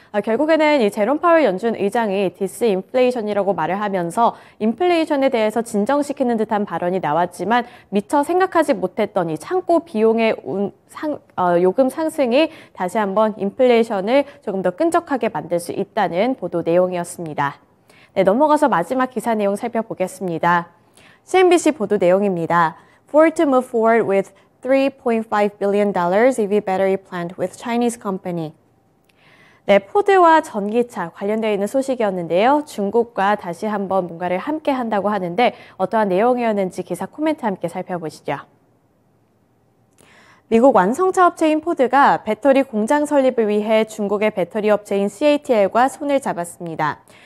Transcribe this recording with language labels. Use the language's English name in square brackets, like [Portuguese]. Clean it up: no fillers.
[Korean] 결국에는 이 제롬 파월 연준 의장이 디스인플레이션이라고 말을 하면서 인플레이션에 대해서 진정시키는 듯한 발언이 나왔지만 미처 생각하지 못했던 이 창고 비용의 요금 상승이 다시 한번 인플레이션을 조금 더 끈적하게 만들 수 있다는 보도 내용이었습니다. 네, 넘어가서 마지막 기사 내용 살펴보겠습니다. CNBC 보도 내용입니다. [English] Ford to move forward with $3.5 billion EV battery plant with Chinese company. [Korean] 네, 포드와 전기차 관련되어 있는 소식이었는데요. 중국과 다시 한번 뭔가를 함께 한다고 하는데 어떠한 내용이었는지 기사 코멘트 함께 살펴보시죠. 미국 완성차 업체인 포드가 배터리 공장 설립을 위해 중국의 배터리 업체인 CATL과 손을 잡았습니다.